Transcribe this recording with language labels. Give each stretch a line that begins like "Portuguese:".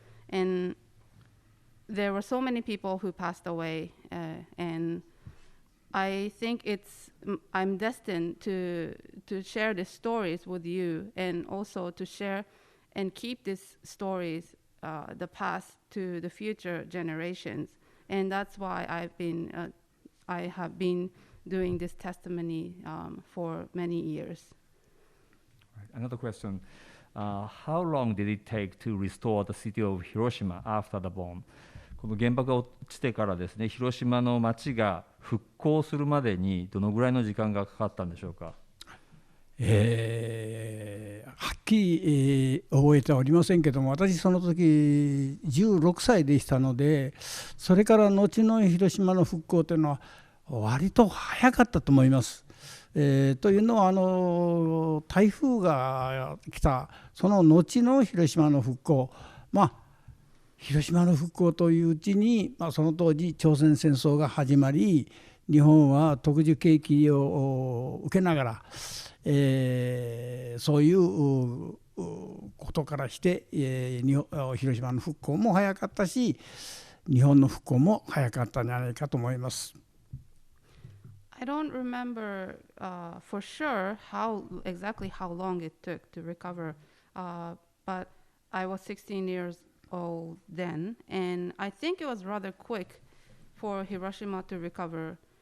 English: And there were so many people who passed away, and I think I'm destined to share these stories with you, and also to share and keep these stories, the past, to the future generations. And that's why I have been doing this testimony for many years. Right. Another question. How long did it take to restore the city of Hiroshima after the bomb?
Japanese: この原爆が落ちてからですね、広島の町が復興するまでにどのぐらいの時間がかかったんでしょうか。はっきり、覚えておりませんけども、私その時16歳でしたので、それから後の広島の復興というのは割と早かったと思います。というのは台風が来たその後の広島の復興、広島の復興といううちに、その当時朝鮮戦争が始まり、日本は特需景気を受けながら、そういうことからして、広島の復興も早かったし、日本の復興も早かったんじゃないかと思います。
English: I don't remember for sure exactly how long it took to recover, but I was 16 years old then, and I think it was rather quick for Hiroshima to recover,